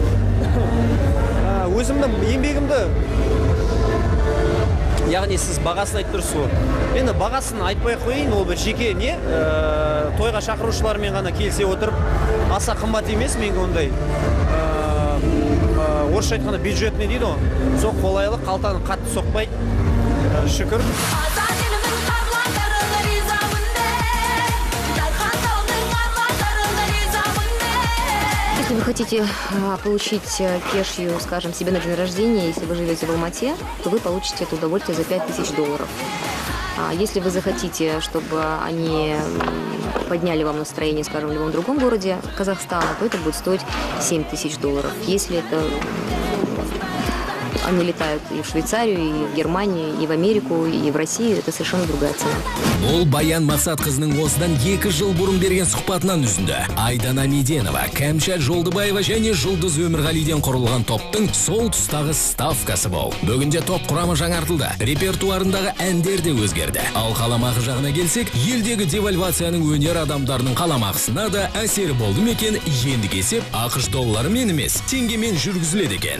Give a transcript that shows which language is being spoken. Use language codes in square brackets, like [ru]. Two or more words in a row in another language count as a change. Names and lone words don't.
[kk] Өзімнің еңбегімді, яғни сіз бағасын айтып тұрсыз ғой. Енді бағасын айтпай қойын, ол бір жеке не? Тойға шақырушылармен ғана келсе отырып, аса қымбат емес менге ондай. Орысша айтқанда бюджетный дейді ғой. Сол қолайлы, қалтаны қатты соқпайды. Шүкір. [ru] Если вы хотите получить кешью, скажем, себе на день рождения, если вы живете в Алмате, то вы получите это удовольствие за $5,000. Если вы захотите, чтобы они подняли вам настроение, скажем, в любом другом городе Казахстана, то это будет стоить $7,000. Если это они летают и в Швейцарию, и в Германию, и в Америку, и в Россию, это совершенно другая цена. [kk] Ол Баян Мақсат қызының осыдан 2 жыл бұрын берген сұхбатынан үзінді. Айдана Меденова, Кәмшат Жолдыбаева және Жұлдыз Өмірғалиден құрылған топтың сол тұстағы ставкасы бол. Бүгінде топ құрамы жаңартылды, репертуарындағы әндер де өзгерді. Ал қаламақы жағына келсек, елдегі девальвацияның өнер адамдарының қаламақысына да әсері болды мекен, енді кесеп ақш долларымен емес, теңгемен жүргізіледі екен.